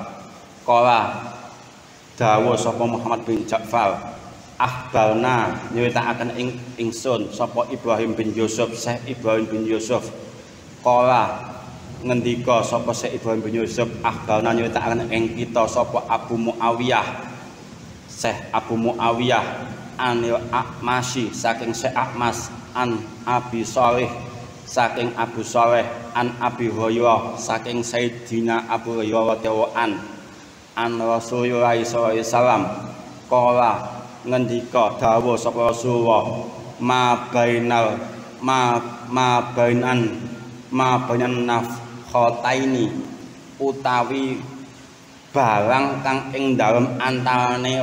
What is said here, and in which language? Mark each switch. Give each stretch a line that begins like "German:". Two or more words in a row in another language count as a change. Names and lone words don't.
Javanese: Kala dawuh sapa Muhammad bin Ja'far, akhbarna nyeritakan ingsun sapa Ibrahim bin Yusuf, Syekh Ibrahim bin Yusuf. Kala ngendika sapa Syekh Ibrahim bin Yusuf, akhbarna nyeritakan ing kita sapa Abu Muawiyah, Syekh Abu Muawiyah anil A'masy saking Syekh A'mas, an Abi Shalih saking Abu Shalih, an Abi Hurairah saking Sayyidina Abu Hurairah
Arabic: رضي الله عن
Javanese: Rasulullah
Arabic: صلى الله عليه وسلم.
Javanese: Kala ngendika dawuh sapa Rasulullah,
Arabic: ما بين النفختين
Javanese: utawi barang kang ing dalem antarane